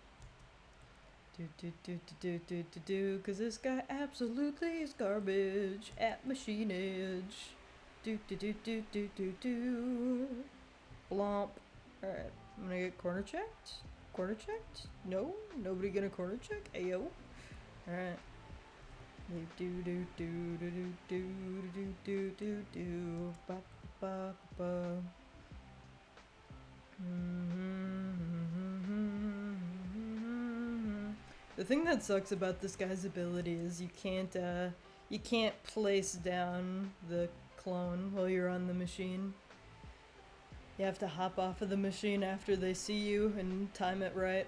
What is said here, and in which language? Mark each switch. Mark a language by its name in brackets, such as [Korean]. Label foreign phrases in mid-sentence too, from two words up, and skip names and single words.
[English] Because this guy absolutely is garbage at machinage. Blomp. Alright, I'm gonna get corner checked. Corner checked? No? Nobody gonna corner check? Ayo. Alright. Ba ba ba. The thing that sucks about this guy's ability is you can't place down the clone while you're on the machine. You have to hop off of the machine after they see you and time it right.